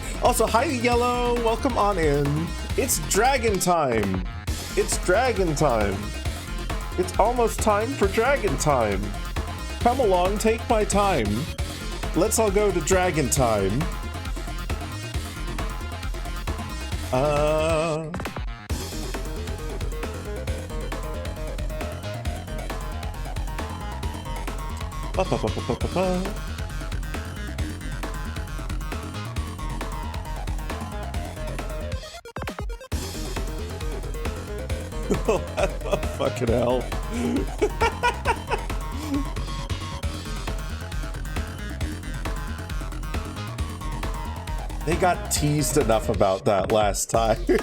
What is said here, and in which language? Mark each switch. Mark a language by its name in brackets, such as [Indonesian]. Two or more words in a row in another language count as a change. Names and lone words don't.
[English] Also, hi Yellow, welcome on in. It's dragon time. It's dragon time. It's almost time for dragon time. Come along, take my time. Let's all go to dragon time. Uh... Ba, ba, ba, ba, ba, ba, ba. Oh, fucking hell. They got teased enough about that last time.